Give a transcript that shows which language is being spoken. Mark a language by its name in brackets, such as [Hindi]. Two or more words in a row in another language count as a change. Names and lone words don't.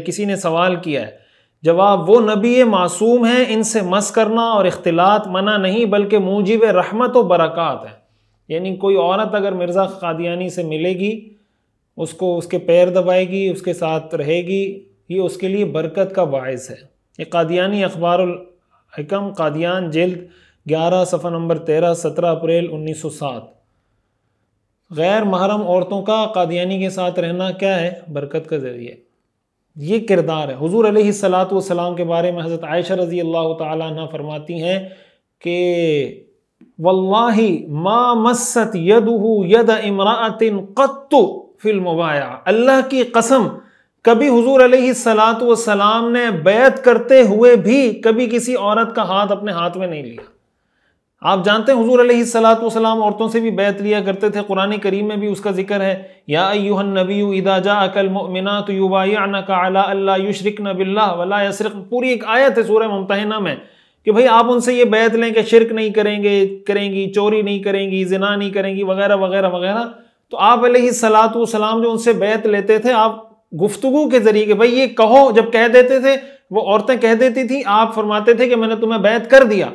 [Urdu] کسی نے سوال کیا ہے، جواب وہ نبی معصوم ہیں، ان سے مس کرنا اور اختلاط منع نہیں بلکہ موجب رحمت و برکات ہے. یعنی کوئی عورت اگر مرزا قادیانی سے ملے گی، اس کو اس کے پیر دبائے گی، اس کے ساتھ رہے گی، یہ اس کے لیے برکت کا باعث ہے. یہ قادیانی اخبار الحکم قادیان جلد 11 صفحہ نمبر 13 17 اپریل 1907. غیر محرم عورتوں کا قادیانی کے ساتھ رہنا کیا ہے? برکت کا ذریعہ۔ یہ کردار ہے۔ حضور [Arabic] علیہ الصلاة والسلام [Urdu] کے بارے میں حضرت عائشہ [Arabic] رضي الله تعالى عنها [Urdu] فرماتی ہیں کہ [Arabic] والله ما مست يده يد امرأة قط في المبايعة, [Urdu] اللہ کی قسم کبھی حضور [Arabic] علیہ الصلاة والسلام [Urdu] نے بیعت کرتے ہوئے بھی کبھی کسی عورت کا ہاتھ اپنے ہاتھ میں نہیں لیا. آپ جانتے ہیں حضور [Arabic] علیہ الصلاة والسلام [Urdu] عورتوں سے بھی بیعت لیا کرتے تھے، قرآن کریم میں بھی اس کا ذکر ہے, [Arabic] يا أيها النبي إذا جاءك المؤمنات يبايعنك على أن لا يشركن بالله ولا يسرقن. [Urdu] پوری ایک آیت ہے سورہ ممتحنہ میں کہ بھائی آپ ان سے یہ بیعت لیں کہ شرک نہیں کریں گی، چوری نہیں کریں گی، زنا نہیں کریں گی، وغیرہ وغیرہ وغیرہ. تو آپ [Arabic] علیہ الصلاة والسلام [Urdu] جو ان سے بیعت لیتے تھے، آپ گفتگو کے ذریعے کہ بھائی یہ کہو، جب کہہ دیتے تھے وہ عورتیں کہہ دیتی تھی، آپ فرماتے تھے کہ میں نے تمہیں بیعت کر دیا.